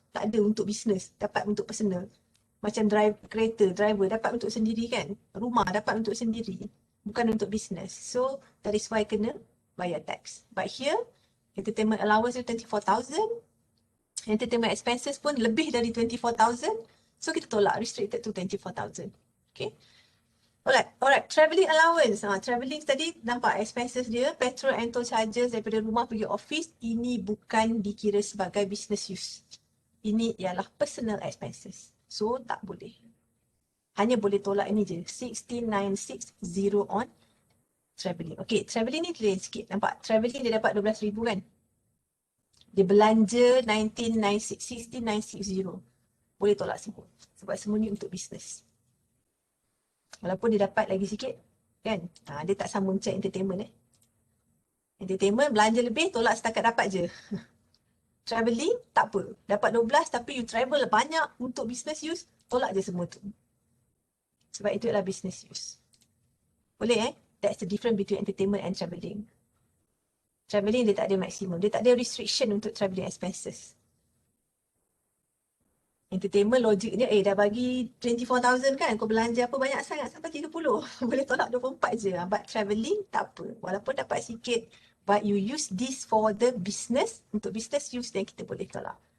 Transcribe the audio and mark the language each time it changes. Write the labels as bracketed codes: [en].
[ms] Tak ada untuk business, dapat untuk personal. Macam kereta, driver dapat untuk sendiri kan? Rumah dapat untuk sendiri. Bukan untuk business. [en] So, that is why kena bayar tax. But here, entertainment allowance 24,000. [ms] Entertainment expenses pun lebih dari 24,000. [en] So, kita tolak restricted to 24,000. Okay. Alright. Travelling allowance. [ms] Travelling tadi nampak expenses dia. Petrol and toll charges daripada rumah pergi office. Ini bukan dikira sebagai business use. Ini ialah personal expenses. So, tak boleh. Hanya boleh tolak ini je. [en] 16,960 on travelling. [ms] Okay, travelling ni lain sikit. Nampak? Travelling dia dapat 12,000 kan? Dia belanja 16,960. Boleh tolak semua. Sebab semua ni untuk bisnes. Walaupun dia dapat lagi sikit. Kan? Dia tak sama macam entertainment. Entertainment belanja lebih, tolak setakat dapat je. Travelling, tak apa. Dapat 12 tapi you travel banyak untuk business use, tolak je semua tu. Sebab itu adalah business use. [en] Boleh That's the difference between entertainment and travelling. [ms] Travelling dia tak ada maksimum. Dia tak ada restriction untuk travelling expenses. Entertainment logiknya, dah bagi 24,000 kan, kau belanja apa banyak sangat sampai 30. Boleh tolak 24 je. But travelling, tak apa. Walaupun dapat sikit, [en] but you use this for the business, untuk business use, [ms] then kita boleh tolak.